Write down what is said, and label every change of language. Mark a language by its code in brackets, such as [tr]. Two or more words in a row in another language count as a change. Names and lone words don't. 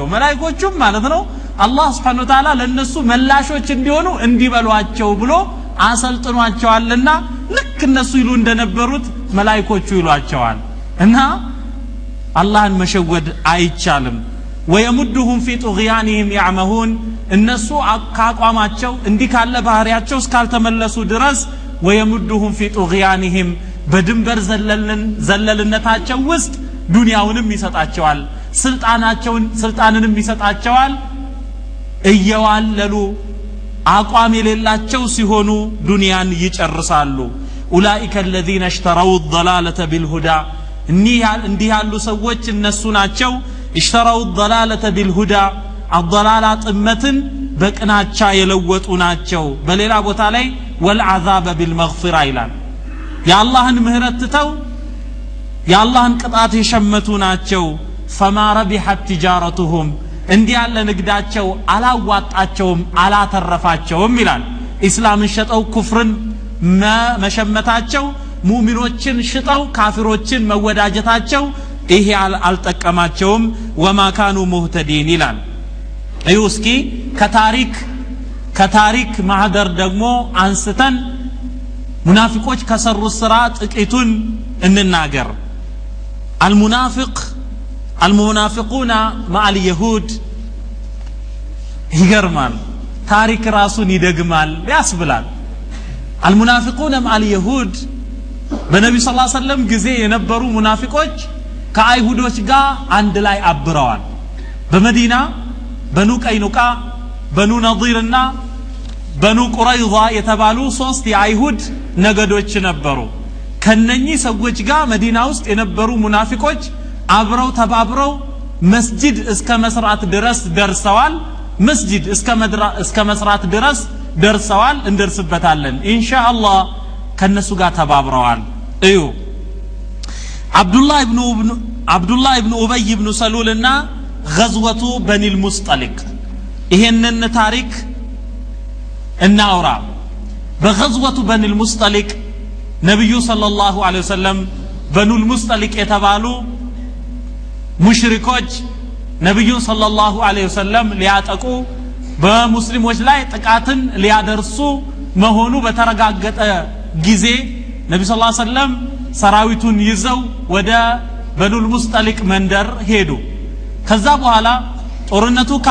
[am] መላእክቶቹም ማለት ነው አላህ [ar] سبحانه وتعالى [am] ለነሱ መላሾች እንዲሆኑ እንዲበሏቸው ብሎ አሰልጥኗቸዋልና ልክ እነሱ ይሉ እንደነበሩት መላእክቶቹ ይሏቸዋል እና አላህን መሸወድ አይቻልም [ar] ويمدهم في طغيانهم يعمهون [am] እነሱ አቋቋማቸው እንዲህ ካለ ባህሪያቸው እስካልተመለሱ ድረስ [ar] ويمدهم في طغيانهم [am] በድንበር ዘለልነታቸው ውስጥ ዱንያውንም ይሰጣቸዋል ስልጣንንም ይሰጣቸዋል እየዋለሉ አቋም የሌላቸው ሲሆኑ ዱንያን ይጨርሳሉ [ar] أولئك الذين اشتروا الضلالة [am] بالهدى እንዲህ ያሉ ሰዎች እነሱ ናቸው [ar] اشتروا الضلالة بالهدى الضلالة [am] ጥመትን በቅናቻ የለወጡ ናቸው በሌላ ቦታ ላይ [ar] والعذاب بالمغفرة [am] ይላል ያላህን ምህረት ተው ያላህን ቅጣት የሸመቱ ናቸው [ar] فما ربحت تجارتهم [am] እንዲህ ያለ ንግዳቸው አላዋጣቸውም አላተረፋቸውም ይላል እስላምን ሸጠው ኩፍርን መሸመታቸው ሙእሚኖችን ሽጠው ካፊሮችን መወዳጀታቸው ይሄ አልጠቀማቸውም [ar] وما كانوا مهتدين [am] ይላል እስኪ ከታሪክ ማህደር ደግሞ አንስተን ሙናፊቆች ከሰሩት ስራ ጥቂቱን እንናገር [ar] المنافقون مع اليهود [am] ይገርማል ታሪክ ራሱን ይደግማል ያስብላል [ar] المنافقون مع اليهود [am] በነብዩ [ar] صلى الله عليه وسلم [am] ጊዜ የነበሩ ሙናፊቆች ከአይሁዶች ጋር አንድ ላይ አብረዋል በመዲና በኑ ቀይኑቃ በኑ ነዲርና በኑ ቁረይዛ የተባሉ ሶስት የአይሁድ ነገዶች ነበሩ ከነኚህ ሰዎች ጋር መዲና ውስጥ የነበሩ ሙናፊቆች አብረው ተባብረው መስጂድ እስከ መስራት ድረስ ደርሰዋል መስጂድ እስከ መስራት ድረስ ደርሰዋል እንደርስበታለን ኢንሻአላህ ከነሱ ጋር ተባብረዋል እዩ አብዱላህ ኢብኑ ኡበይ ኢብኑ ሰሉልና [ar] غزوة بني المصطلق [am] ይሄንን ታሪክ እናውራ በغزوة بني المصطلق ነብዩ [ar] صلى الله عليه وسلم [am] በኑ المصطلق የተባሉ ሙሽሪኮች ነብዩ [ar] صلى الله عليه وسلم [am] ሊያጠቁ በሙስሊሞች ላይ ጥቃትን ሊያደርሱ መሆኑ በተረጋገጠ ጊዜ ነብዩ [ar] صلى الله عليه وسلم [am] ሰራዊቱን ይዘው ወደ በኑል ሙስጠሊቅ መንደር ሄዱ ከዛ በኋላ ጦርነቱ